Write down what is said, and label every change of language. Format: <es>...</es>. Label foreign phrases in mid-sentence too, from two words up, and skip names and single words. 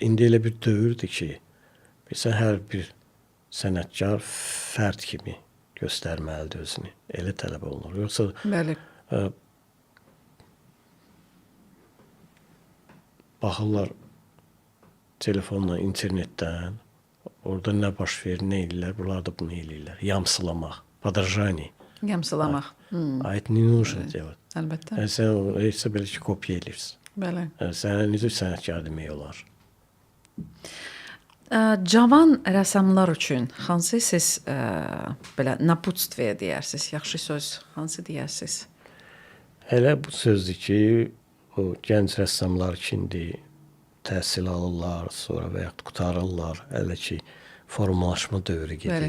<az>İndi elə bir dövrdür ki, bilsən, hər bir sənətkar fərd kimi göstərməlidir özünü. Elə tələb olunur. Yoxsa Bəli. baxırlar telefonla, internetdən, orada nə baş verir, nə eləyirlər, bunlar da bunu eləyirlər. Yamsılamaq,</az> <ru>подражание.</ru> <az>Yamsılamaq.</az> <ru>А это не нужно делать.</ru> <az>Əlbəttə. Sən isə belə ki, kopya eləyirsən. Bəli. Sənə necə sənətkar demək olar? Cavan rəssamlar üçün hansı siz belə naputstve deyərsiniz, yaxşı söz hansı deyərsiniz? Elə bu sözdür ki, o gənc rəssamlar kimdir, təhsil alırlar, sonra və yaxud qutarırlar, hələ ki formalaşma dövrü gedir.</az>